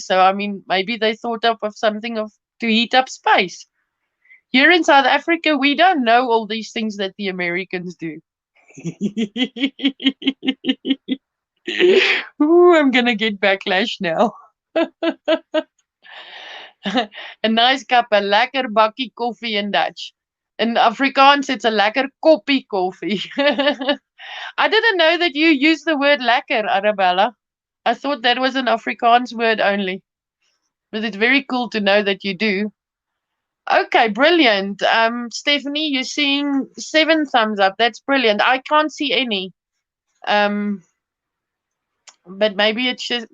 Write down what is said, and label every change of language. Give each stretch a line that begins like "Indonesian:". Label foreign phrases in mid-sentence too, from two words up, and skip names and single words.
English: So I mean, maybe they thought of something of to heat up space. Here in South Africa, we don't know all these things that the Americans do. Ooh, I'm gonna get backlash now. A nice cup, a
Afrikaans: lekker bakkie koffie
English: in Dutch. In Afrikaans, it's a
Afrikaans: lekker koppie koffie.
English: I didn't know that you use the word lekker, Arabella. I thought that was an Afrikaans word only. But it's very cool to know that you do. Okay, brilliant. Stephanie, you're seeing 7 thumbs up. That's brilliant. I can't see any. Um, but maybe it's just.